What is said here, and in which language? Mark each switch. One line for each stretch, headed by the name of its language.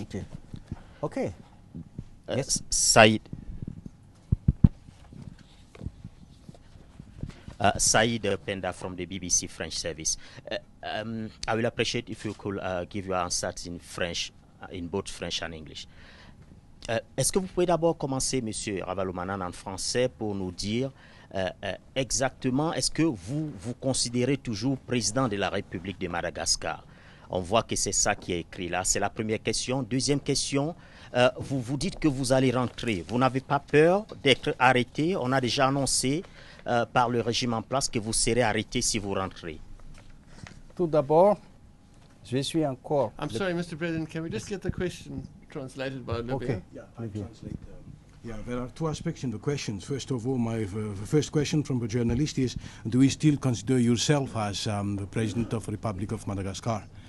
English: Okay. Okay. Yes. Said Penda from the BBC French service. I will appreciate if you could give your answers in French, in both French and English.
French: Est-ce que vous pouvez d'abord commencer, Monsieur Ravalomanana, en français pour nous dire exactement, est-ce que vous considérez toujours président de la République de Madagascar? On voit que c'est ça qui est écrit là. C'est la première question. Deuxième question, vous vous dites que vous allez rentrer. Vous n'avez pas peur d'être arrêté? On a déjà annoncé par le régime en place que vous serez arrêté si vous rentrez. Tout d'abord, je suis encore...
English: I'm sorry, Mr. President, can we just get the question translated by Olivia? Okay. Yeah, I translate. There are two aspects in the questions. First of all, my first question from the journalist is, do you still consider yourself as the President of the Republic of Madagascar?